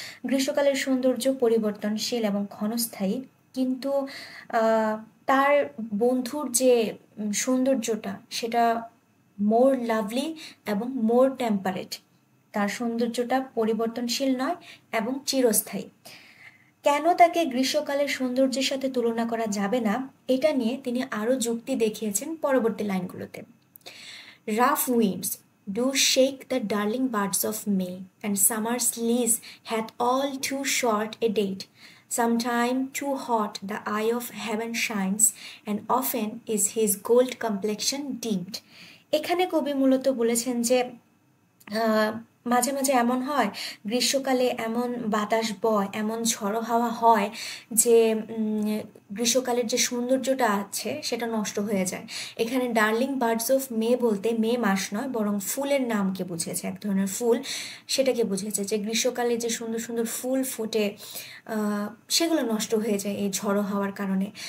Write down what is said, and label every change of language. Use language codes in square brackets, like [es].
[bn] গ্রীষ্মকালের সৌন্দর্য পরিবর্তনশীল এবং ক্ষণস্থায়ী, কিন্তু তার বন্ধুর যে সৌন্দর্যটা সেটা [en] more lovely [bn] এবং [en] More temperate. [bn] তার সৌন্দর্যটা পরিবর্তনশীল নয় এবং চিরস্থায়ী। কেন তাকে গ্রীষ্মকালের সৌন্দর্যের সাথে তুলনা করা যাবে না এটা নিয়ে তিনি আরও যুক্তি দেখিয়েছেন পরবর্তী লাইনগুলোতে। [en] Rough winds do shake the darling buds of May, and summer's lease hath all too short a date. Sometime too hot the eye of heaven shines, and often is his gold complexion dimmed. [bn] এখানে কবি মূলত বলেছেন যে মাঝে মাঝে এমন হয়, গ্রীষ্মকালে এমন বাতাস বয়, এমন ঝড়ো হাওয়া হয় যে গ্রীষ্মকালের যে সৌন্দর্যটা আছে সেটা নষ্ট হয়ে যায়। এখানে [en] darling birds of May [bn] বলতে মে মাস নয়, বরং ফুলের নামকে বুঝিয়েছে, এক ধরনের ফুল সেটাকে বুঝিয়েছে যে গ্রীষ্মকালে যে সুন্দর সুন্দর ফুল ফোটে সেগুলো নষ্ট হয়ে যায় এই ঝড়ো হাওয়ার কারণে।